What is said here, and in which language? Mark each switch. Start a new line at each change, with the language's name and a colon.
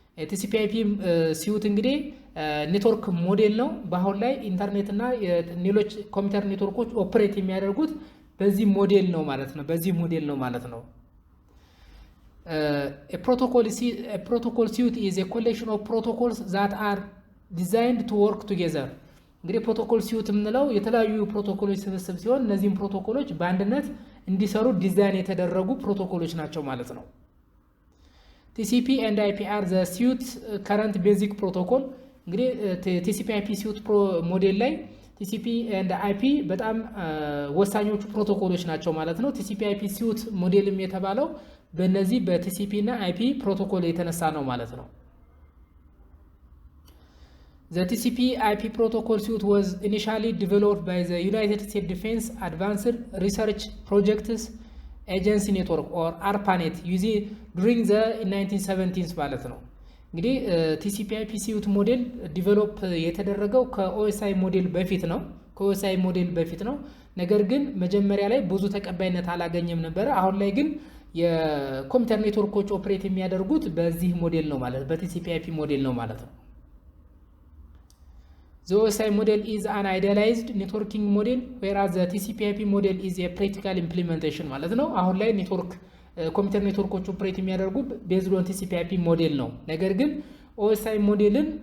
Amharic: TCP/IP ሲዩት እንግዲህ ኔትወርክ ሞዴል ነው። በአሁን ላይ ኢንተርኔት እና ሌሎች ኮምፒውተር ኔትወርኮች ኦፕሬት የሚያደርጉት በዚህ ሞዴል ነው ማለት ነው።
English: A protocol suite is a collection of protocols that are designed to work together.
Amharic: እንግዲህ ፕሮቶኮል ሲዩት የምንለው የተለያዩ ፕሮቶኮሎች ስብስብ ሲሆን እነዚህም ፕሮቶኮሎች በአንድነት እንዲሰሩ ዲዛይን የተደረጉ ፕሮቶኮሎች ናቸው ማለት ነው።
English: TCP and IP are the suite current basic protocol.
Amharic: እንግዲህ TCP/IP suite ሞዴል ላይ TCP and IP በጣም ወሳኞቹ ፕሮቶኮሎች ናቸው ማለት ነው። TCP/IP suite ሞዴልም የተባለው በእነዚህ በTCP እና IP ፕሮቶኮል የተነሳ ነው ማለት ነው።
English: The TCP/IP protocol suite was initially developed by the United States Defense Advanced Research Projects Agency Network or ARPANET during the 1970s
Amharic: ማለት ነው። እንግዲህ TCP/IP suite ሞዴል ዲቨሎፕ የተደረገው ከOSI ሞዴል በፊት ነው። ከኦኤስአይ ሞዴል በፊት ነው። ነገር ግን መጀመሪያ ላይ ብዙ ተቀባይነት አላገኘም ነበር። አሁን ላይ ግን የኮምፒውተር ኔትወርኮች ኦፕሬት የሚያደርጉት በዚህ ሞዴል ነው ማለት በቲሲፒ/አይፒ ሞዴል ነው ማለት ነው።
English: The OSI model is an idealized networking model whereas the TCP/IP model is a practical implementation
Amharic: ማለት ነው። አሁን ላይ ኔትወርክ ኮምፒውተር ኔትወርኮች ኦፕሬት የሚያደርጉ ቤዝድ ኦን TCP/IP ሞዴል ነው። ነገር ግን OSI ሞዴል